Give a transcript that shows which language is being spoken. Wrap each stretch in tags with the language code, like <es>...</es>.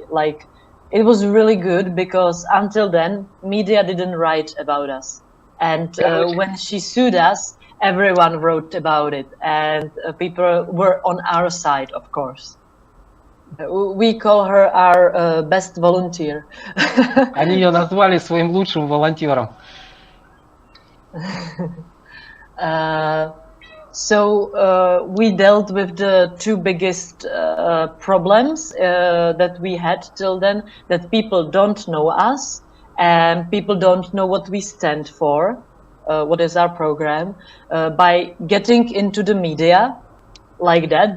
<en>Like, it was really good because until then, media didn't write about us. And when she sued us, everyone wrote about it, and people were on our side, of course. We call her our best volunteer.</en> <ru>Они ее назвали своим лучшим волонтером.</ru> <en>So we dealt with the two biggest problems that we had till then, that people don't know us and people don't know what we stand for, what is our program, by getting into the media like that.</en>